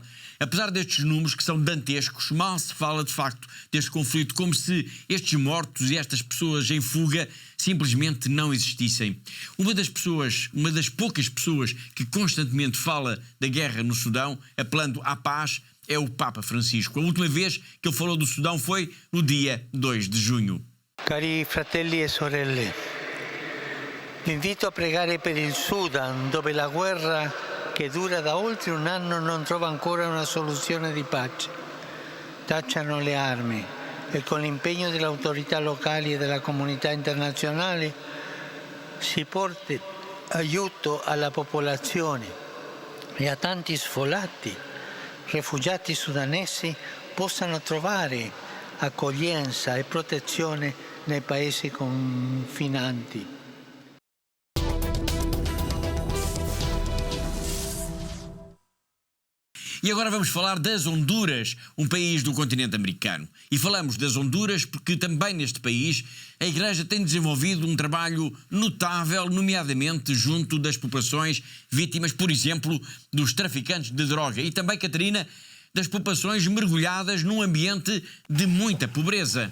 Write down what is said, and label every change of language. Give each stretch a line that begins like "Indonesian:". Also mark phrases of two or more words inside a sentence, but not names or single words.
Portuguese: Apesar destes números que são dantescos, mal se fala de facto deste conflito, como se estes mortos e estas pessoas em fuga simplesmente não existissem. Uma das poucas pessoas que constantemente fala da guerra no Sudão, apelando à paz, é o Papa Francisco. A última vez que ele falou do Sudão foi no dia 2 de junho.
Italian: Cari fratelli e sorelle, vi invito a pregare per il Sudan, dove la guerra che dura da oltre un anno non trova ancora una soluzione di pace. tacciano le armi e con l'impegno delle autorità locali e della comunità internazionale si porti aiuto alla popolazione e a tanti sfollati, rifugiati sudanesi possano trovare accoglienza e protezione nei paesi confinanti.
Portuguese: E agora vamos falar das Honduras, um país do continente americano. E falamos das Honduras porque também neste país a Igreja tem desenvolvido um trabalho notável, nomeadamente junto das populações vítimas, por exemplo, dos traficantes de droga. E também, Catarina, das populações mergulhadas num ambiente de muita pobreza.